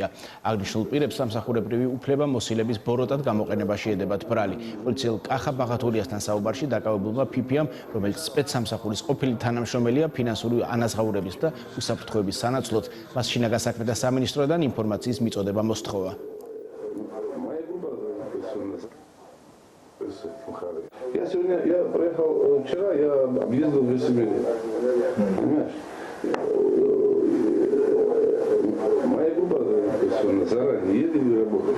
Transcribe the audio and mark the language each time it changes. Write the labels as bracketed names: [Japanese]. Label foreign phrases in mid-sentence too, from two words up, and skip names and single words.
[Georgian] აღნიშნულ პირებს სამსახურებრივი უფლება მოსილების ბოროტად გამოყენებაში ედებათ ბრალი. პოლიციელ კახა ბაღათურიასთან საუბარში დაკავებულმა ფიფიამ, რომელიც სპეცსამსახურის ყოფილი თანამშრომელია, ფინანსური ანაზღაურების და უსაფრთხოების სანაცვლოდ მას შინაგან საქმეთა სამინისტროდან ინფორმაციის მიწოდება მოსთხოვა. [Russian] Я приехал вчера, я объездил весь Сибирь. Понимаешь? Моя группа заранее едет и работает.